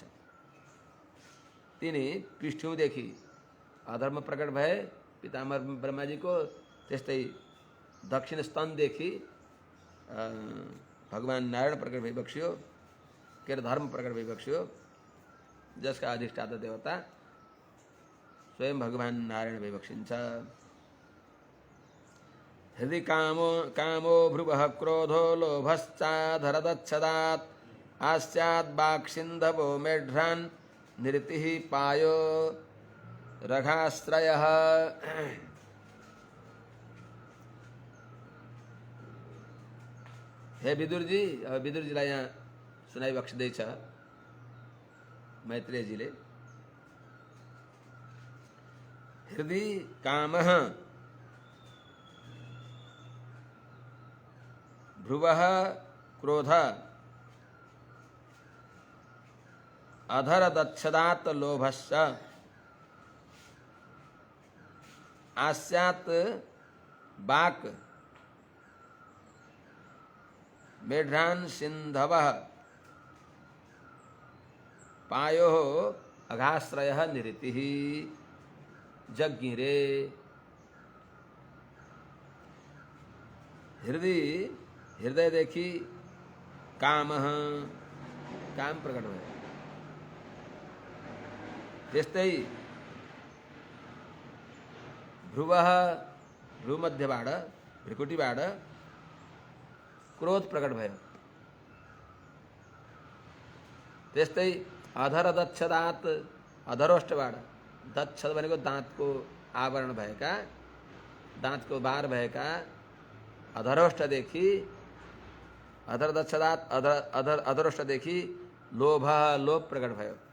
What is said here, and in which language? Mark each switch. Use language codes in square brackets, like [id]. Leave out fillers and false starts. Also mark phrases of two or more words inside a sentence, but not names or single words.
[ne] तिनी पृष्ठौँदेखि अधर्म प्रकट भए पितामह ब्रह्माजीको, त्यस्तै दक्षिण स्तनदेखि भगवान नारायण प्रकट भइबक्स्यो, के अरे धर्म प्रकट भइबक्स्यो, जसका अधिष्ठाता देवता स्वयं भगवान नारायण भइबक्सिन्छ। [sa] हृदि कामो भ्रुवः क्रोधो लोभश्चाधरदच्छदात् आस्याद् वाक्सिन्धवो मेढ्रान् निरतिः पायो रघाश्रयः। [ne] हे विदुर जी, अब विदुर जीलाई यहाँ सुनाइबक्स्दैछ मैत्रेयजीले। [sa] हृदि कामः भ्रुवः क्रोध अधरदच्छदात् लोभश्च आस्यात् वाक् मेढ्रान् सिन्धवः पायोः अघाश्रयः निरतिः। [ne] जज्ञिरे हृदय देखि काम प्रकट भयो, त्यस्तै भ्रूमध्यबाट भ्रिकुटीबाट क्रोध प्रकट भयो, त्यस्तै अधरदच्छदात् अधरोष्टबाट दच्छ भनेको दाँतको आवरण भएका दाँतको बार भएका अधरोष्टदेखि अधरदच्छदात् अधरोष्टदेखि लोभ प्रकट भयो,